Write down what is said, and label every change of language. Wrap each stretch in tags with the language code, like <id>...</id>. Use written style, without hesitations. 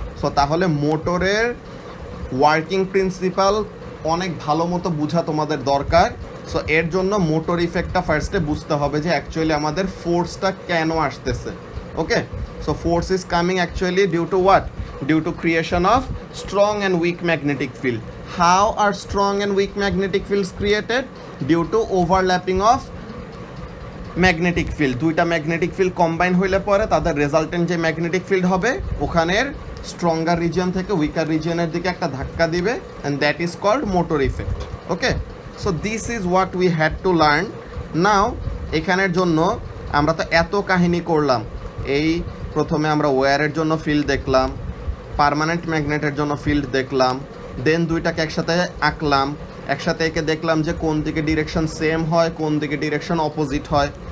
<bn>So তাহলে মোটরের working principal অনেক ভালো মতো বোঝা তোমাদের দরকার। সো এর জন্য মোটর ইফেক্টটা ফার্স্টে বুঝতে হবে যে অ্যাকচুয়ালি আমাদের ফোর্সটা কেন আসতেছে।</bn> <en>Okay, so force is coming actually due to what, due to creation of strong and weak magnetic field. How are strong and weak magnetic fields created? Due to overlapping of</en> <bn>magnetic field, দুইটা magnetic field combine হইলে পরে তাদের resultant যে magnetic field হবে ওখানের stronger region থেকে weaker রিজিয়নের দিকে একটা ধাক্কা দিবে,</bn> <en>And that is called motor effect. Okay, so this is what we had to learn.</en> <bn>নাও এখানের জন্য আমরা তো এত কাহিনী করলাম, এই প্রথমে আমরা ওয়্যারের জন্য ফিল্ড দেখলাম, পার্মানেন্ট ম্যাগনেটের জন্য ফিল্ড দেখলাম, দেন দুইটাকে একসাথে আঁকলাম, একসাথে এঁকে দেখলাম যে কোন দিকে ডিরেকশন সেম হয়, কোন দিকে ডিরেকশন অপোজিট হয়।</bn>